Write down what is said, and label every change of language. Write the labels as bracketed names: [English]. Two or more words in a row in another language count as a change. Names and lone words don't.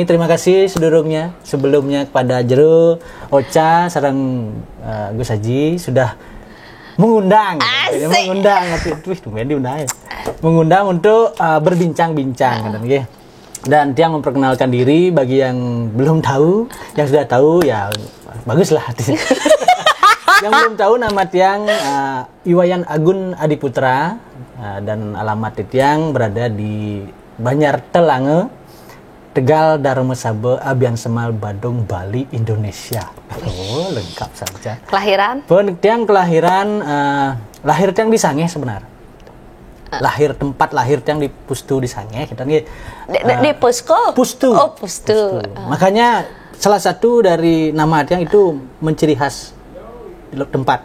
[Indonesian] Terima kasih sebelumnya kepada Jero, Ocha, sareng Gus Haji sudah mengundang untuk berbincang-bincang dan Tiang memperkenalkan diri bagi yang belum tahu. Yang sudah tahu ya baguslah. Yang belum tahu, nama Tiang Iwayan Agun Adiputra, dan alamat Tiang berada di Banjar Telange, Tegal, Dharma Sabe, Abian Semal, Badung, Bali, Indonesia. Oh, lengkap saja. Kelahiran? Tiang kelahiran, lahir Tiang di Sange sebenarnya. Tempat lahir Tiang di Pustu di Sange. Kita nih di Pusko? Pustu. Oh, Pustu. Makanya salah satu dari nama Tiang itu menciri khas tempat.